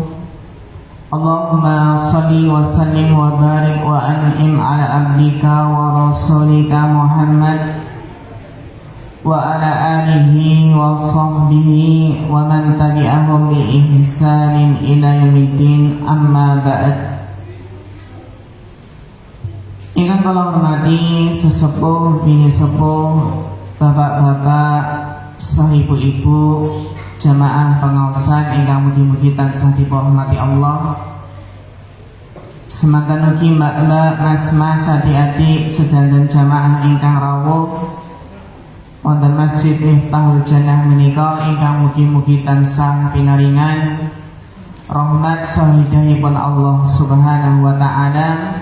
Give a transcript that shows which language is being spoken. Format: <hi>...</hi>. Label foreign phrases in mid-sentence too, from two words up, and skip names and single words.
<ar>اللهم صل وسلم وبارك وأنعم على عبدك ورسولك محمد وعلى آله وصحبه ومن تبعهم بإحسان إلى يوم الدين، أما بعد.</ar> <jv>Ingkang kula hormati sesepuh bini sepuh, bapak-bapak, ibu-ibu, jamaah pengaosan ingkang mugi-mugi tansah dipurmati Allah. Semanten ugi mbak-mbak, mas-mas, adik-adik sedanten jamaah ingkang rawuh wonten Masjid Miftahul Jannah menika ingkang mugi-mugi tansah pinaringan rahmat sahidahipun Allah</jv> <ar>سبحانه وتعالى.</ar>